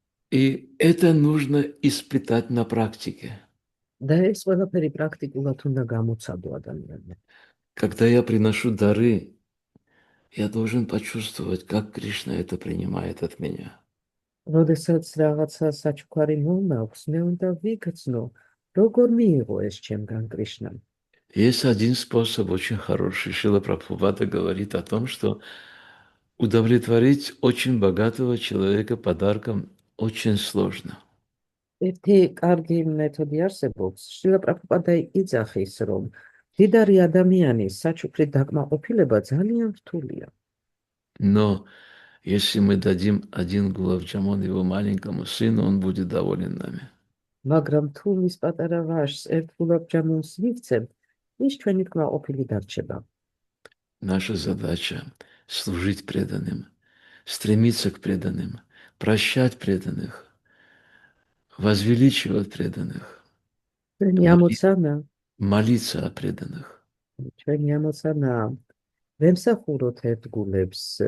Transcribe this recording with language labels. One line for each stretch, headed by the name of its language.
Russian: И это нужно испытать на практике.
Georgian: და ეს ყველაფერი პრაქტიკულად უნდა გამოცადო ადამიანმა.
Russian: Когда я приношу дары, я должен почувствовать, как Кришна это принимает от меня.
Georgian: როდესაც რაღაცა საჩუქარი მომაქვს, მე უნდა ვიგრძნო, როგორ მიიღო ეს ჩემგან კრიშნამ.
Russian: Есть один способ очень хороший. Шрила Прабхупада говорит о том, что удовлетворить очень богатого человека подарком очень сложно.
Georgian: ერთი კარგი მეთოდი არსებობს. შრილა პრაბჰუპადა იძახის, რომ მდიდარი ადამიანის საჩუქრით დაკმაყოფილება ძალიან რთულია.
Russian: Но если мы дадим один гулаб-джамун его маленькому сыну, он будет доволен нами.
Georgian: მაგრამ თუ მის პატარა ვაჟს ერთ გულაბჯამუნს მივცემ, ის ჩვენი კმაყოფილი დარჩება.
Russian: Наша задача – служить преданным, стремиться к преданным, прощать преданных, возвеличивать преданных,
Georgian: ჩვენი ამოცანა,
Russian: молиться о преданных.
Georgian: ჩვენი ამოცანა ვემსახუროთ ერთ გულებს,